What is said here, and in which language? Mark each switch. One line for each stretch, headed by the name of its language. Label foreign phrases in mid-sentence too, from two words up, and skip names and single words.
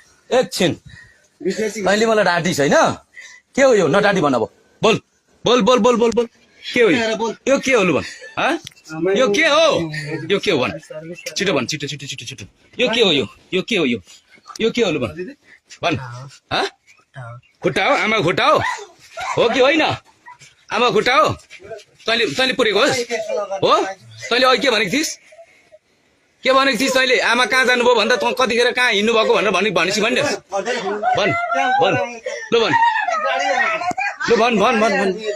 Nepali: एकछिन मैले मलाई डाँटिस होइन के हो यो नडाँटी भन अब बोल बोल बोल बोल बोल बोल के हो यो के हो लु भन यो के हो भन छिटो भन छिटो छिटो छिटो छिटो यो के हो यो के हो यो के हो लु भन भन खुट्टा हो आमा खुट्टा हो कि होइन आमा खुट्टा हो तैँले पुरेको होस् हो तैँले अघि के भनेको थिइस् तैँले आमा कहाँ जानुभयो भन्दा त कतिखेर कहाँ हिँड्नु भएको भनेर भनेपछि भन्ने भन भन लु भन लु भन भन भन भन